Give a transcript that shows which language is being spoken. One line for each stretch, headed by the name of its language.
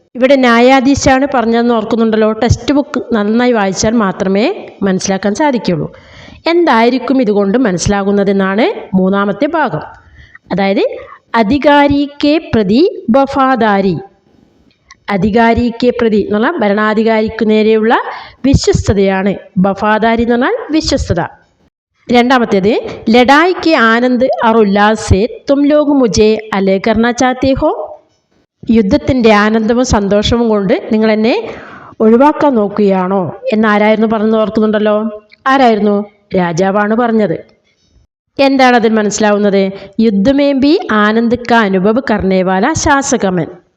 Malayalam: ഇവിടെ ന്യായാധീശാണ് പറഞ്ഞതെന്ന് ഓർക്കുന്നുണ്ടല്ലോ. Text book നന്നായി വായിച്ചാൽ മാത്രമേ മനസ്സിലാക്കാൻ സാധിക്കുള്ളൂ. എന്തായിരിക്കും ഇതുകൊണ്ട് മനസ്സിലാകുന്നതെന്നാണ് മൂന്നാമത്തെ ഭാഗം. അതായത്
Hindi: അധികാരിക്കെ പ്രതി വഫാദാരി,
Malayalam: അധികാരിക്ക് പ്രതി എന്ന് പറഞ്ഞാൽ ഭരണാധികാരിക്ക് നേരെയുള്ള വിശ്വസ്തതയാണ്. വഫാദാരി എന്ന് പറഞ്ഞാൽ വിശ്വസ്തത. രണ്ടാമത്തേത്
Hindi: ലഡായിക്ക് ആനന്ദ് और उल्लास से तुम लोग मुझे अलग करना चाहते हो.
Malayalam: യുദ്ധത്തിൻ്റെ ആനന്ദവും സന്തോഷവും കൊണ്ട് നിങ്ങൾ എന്നെ ഒഴിവാക്കാൻ നോക്കുകയാണോ എന്നാരായിരുന്നു പറഞ്ഞത് ഓർക്കുന്നുണ്ടല്ലോ. ആരായിരുന്നു? രാജാവാണ് പറഞ്ഞത്. എന്താണ് അതിൽ മനസ്സിലാവുന്നത്?
Hindi: യുദ്ധമേം ബി ആനന്ദ് കാ അനുഭവ് കർണേവാല ശാസകമൻ.